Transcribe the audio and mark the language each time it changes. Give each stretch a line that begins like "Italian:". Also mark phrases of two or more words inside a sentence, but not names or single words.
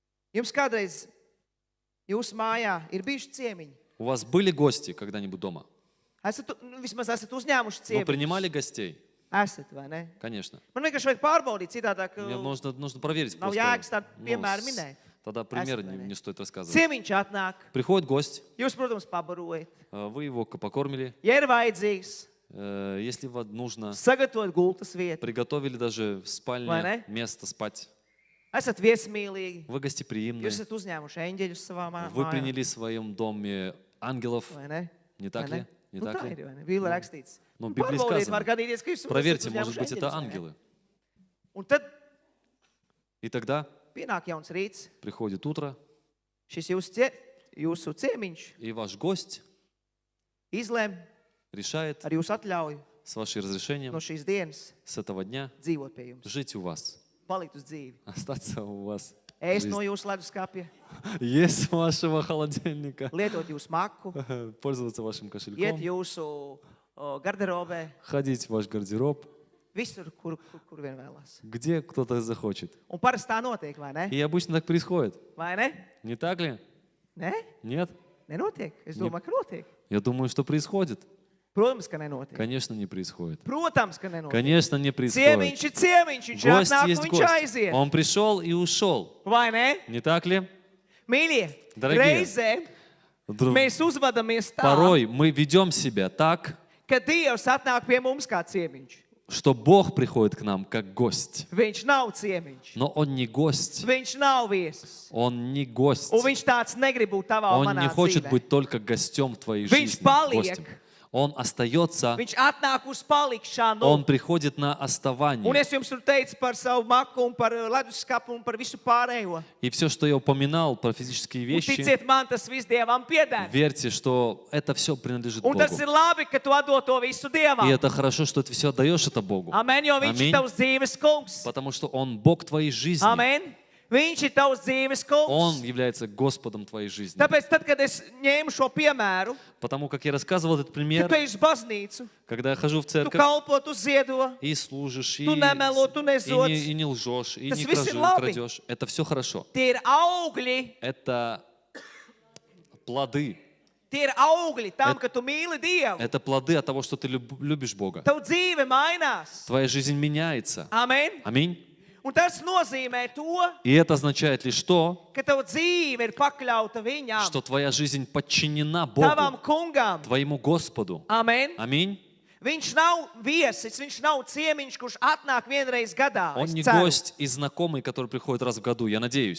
Latvian: Jums kādreiz jūsu mājā ir bijuši ciemiņi?
Russian: У вас были гости когда-нибудь дома?
Latvian: Vismaz esat uzņēmuši
Russian: Вы
Latvian: ciemiņus.
Russian: принимали гостей?
Latvian: Esat, vai ne?
Russian: Конечно.
Latvian: Man vienkārši vajag pārbaudīt citādāk.
Russian: Мне нужно проверить
Latvian: Nav
Russian: просто.
Latvian: jēgas tādu
Russian: Ну,
Latvian: piemēru minēt.
Russian: Тогда пример
Latvian: Esat, vai ne?
Russian: не стоит рассказывать.
Latvian: Ciemiņš atnāk.
Russian: Приходит гость,
Latvian: Jūs, protams, pabarojat.
Russian: вы его покормили.
Latvian: Ja ir vajadzīgs,
Russian: Если вам нужно,
Latvian: sagatavot gultas vietu.
Russian: приготовили даже в
Latvian: Vai
Russian: спальне
Latvian: ne?
Russian: место спать.
Latvian: Esat viesmīlīgi.
Russian: Вы гостеприимны.
Latvian: Jūs esat uzņēmuši eņģeļus savā
Russian: Вы
Latvian: mājā.
Russian: приняли в своем доме ангелов.
Latvian: Vai ne?
Russian: Не так
Latvian: Vai
Russian: ли?
Latvian: ne?
Russian: Не
Latvian: Nu,
Russian: так
Latvian: tā
Russian: ли?
Latvian: ir, vai ne? Bībelē rakstīts.
Russian: Ну, в
Latvian: Nu,
Russian: Библии
Latvian: pārbaudiet, var
Russian: сказано.
Latvian: gadīties, ka jūs esat
Russian: Проверьте, может
Latvian: uzņēmuši
Russian: быть, это
Latvian: eņģeļus, vai ne?
Russian: ангелы.
Latvian: Un tad
Russian: И тогда
Latvian: pienāk jauns rīts.
Russian: приходит утро,
Latvian: Šis jūsu ciemiņš
Russian: и ваш гость
Latvian: izlēma
Russian: решает
Latvian: ar jūsu atļauju
Russian: с вашим разрешением
Latvian: no šīs dienas
Russian: с этого дня
Latvian: dzīvot pie jums,
Russian: жить у вас,
Latvian: palikt uz dzīvi.
Russian: остаться у вас.
Latvian: Ēst
Russian: Жизнь.
Latvian: no jūsu leduskapja,
Russian: Есть с вашего холодильника,
Latvian: lietot jūsu maku,
Russian: пользоваться вашим
Latvian: iet
Russian: кошельком,
Latvian: jūsu garderobē,
Russian: ходить в ваш гардероб,
Latvian: visur, kur vien vēlās.
Russian: где кто-то захочет.
Latvian: Un parasti tā notiek, vai ne?
Russian: И обычно так происходит.
Latvian: Vai ne?
Russian: Не так ли?
Latvian: Nē,
Russian: Нет?
Latvian: nenotiek. Es domāju, ka notiek.
Russian: Я думаю, что происходит.
Latvian: Protams, ka nenotiek.
Russian: Конечно, не происходит.
Latvian: Protams, ka nenotiek.
Russian: Конечно, не происходит.
Latvian: Ciemiņš ir ciemiņš, viņš
Russian: Гость
Latvian: atnāk
Russian: есть
Latvian: un viņš
Russian: гость.
Latvian: aiziet.
Russian: Он пришел и ушел.
Latvian: Vai ne?
Russian: Не так ли?
Latvian: Mīļie,
Russian: Daragie.
Latvian: reizēm
Russian: Дру-
Latvian: mēs uzvedamies tā,
Russian: Порой мы ведем себя так,
Latvian: ka Dievs atnāk pie mums kā ciemiņš.
Russian: что Бог приходит к нам как гость.
Latvian: Viņš nav ciemiņš.
Russian: Но Он не гость.
Latvian: Viņš nav viesis.
Russian: Он не гость.
Latvian: Un viņš tāds negrib būt tavā un
Russian: Он
Latvian: manā
Russian: не хочет
Latvian: dzīvē.
Russian: быть только гостем в твоей
Latvian: Viņš
Russian: жизни.
Latvian: paliek.
Russian: Гостем. Он остается,
Latvian: Viņš atnāk uz palikšanu.
Russian: Он приходит на
Latvian: Un
Russian: оставание.
Latvian: es jums tur teicu par savu maku un par leduskapu un par visu pārējo.
Russian: И все, что я упоминал про физические
Latvian: Un
Russian: вещи,
Latvian: ticiet man, tas viss Dievam pieder.
Russian: верьте, что это все принадлежит
Latvian: Un
Russian: Богу.
Latvian: tas ir labi, ka tu atdod to visu
Russian: И
Latvian: Dievam.
Russian: это хорошо, что ты все отдаешь это Богу.
Latvian: Amen, jo viņš ir
Russian: Аминь.
Latvian: tavs dzīves kungs.
Russian: Потому что Он Бог твоей жизни.
Latvian: Amen. Viņš ir tavs dzīves
Russian: Он
Latvian: kungs.
Russian: является Господом твоей жизни.
Latvian: Tāpēc, tad, kad es ņēmu šo piemēru,
Russian: Потому как я рассказывал этот
Latvian: kad
Russian: пример,
Latvian: tu ej uz baznīcu,
Russian: когда я хожу в
Latvian: tu
Russian: церковь,
Latvian: kalpo, tu ziedo,
Russian: и служишь,
Latvian: tu nemelo, tu nezodz.
Russian: и не лжешь, и
Latvian: Tas
Russian: не
Latvian: viss ir labi.
Russian: крадешь. Это все хорошо.
Latvian: Tie ir augļi,
Russian: Это плоды.
Latvian: tie ir augļi tam, ka tu mīli Dievu.
Russian: Это плоды от того, что ты любишь Бога.
Latvian: Tavu dzīve mainās.
Russian: Твоя жизнь меняется.
Latvian: Amen.
Russian: Аминь.
Latvian: Un tas nozīmē to,
Russian: И это означает лишь то,
Latvian: ka tava dzīve ir pakļauta Viņam,
Russian: что твоя жизнь подчинена
Latvian: tavam
Russian: Богу,
Latvian: kungam.
Russian: твоему Господу.
Latvian: Amen.
Russian: Аминь.
Latvian: Viņš nav viesis, viņš nav ciemiņš, kurš atnāk vienreiz gadā.
Russian: Он
Latvian: Es
Russian: не
Latvian: ceru.
Russian: гость и знакомый, который приходит раз в году, я надеюсь.